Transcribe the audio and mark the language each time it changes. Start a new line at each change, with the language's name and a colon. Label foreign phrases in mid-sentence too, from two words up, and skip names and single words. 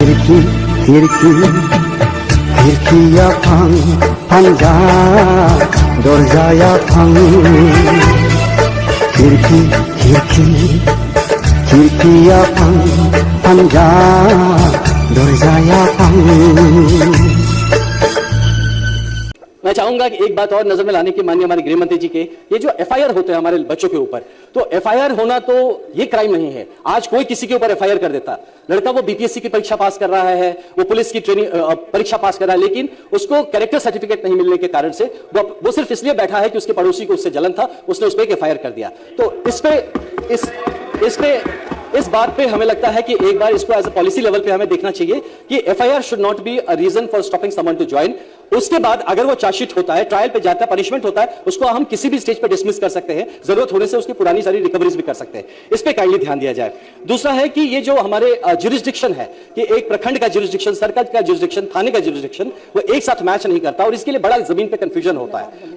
Hindi: खिड़किया फां फांजा दरजाया फां खिड़किया फां फांजा दरजाया फां। मैं चाहूंगा कि एक बात और नजर में लाने की माननीय हमारे गृह मंत्री जी के, ये जो एफआईआर होते हैं हमारे बच्चों के ऊपर, तो एफआईआर होना तो ये क्राइम नहीं है। आज कोई किसी के ऊपर एफआईआर कर देता। लड़का वो बीपीएससी की परीक्षा पास कर रहा है, वो पुलिस की ट्रेनिंग परीक्षा पास कर रहा है, लेकिन उसको कैरेक्टर सर्टिफिकेट नहीं मिलने के कारण से वो सिर्फ इसलिए बैठा है कि उसके पड़ोसी को उससे जलन था, उसने उस पर एक एफआईआर कर दिया। तो इस बात पे हमें लगता है कि एक बार इसको
English: as a policy level
Hindi: पे हमें देखना चाहिए कि
English: FIR should not be a reason for stopping someone to join.
Hindi: उसके बाद अगर वो चार्जशीट होता है, ट्रायल पे जाता है, पनिशमेंट होता है, उसको हम किसी भी स्टेज पे डिसमिस कर सकते हैं, जरूरत होने से उसकी पुरानी सारी रिकवरीज भी कर सकते हैं। इस पे काइंडली ध्यान दिया जाए। दूसरा है कि ये जो हमारे ज्यूरिसडिक्शन है कि एक प्रखंड का ज्यूरिसडिक्शन, सर्कल का ज्यूरिसडिक्शन, थाने का ज्यूरिसडिक्शन, वो एक साथ मैच नहीं करता और इसके लिए बड़ा जमीन पे कंफ्यूजन होता है।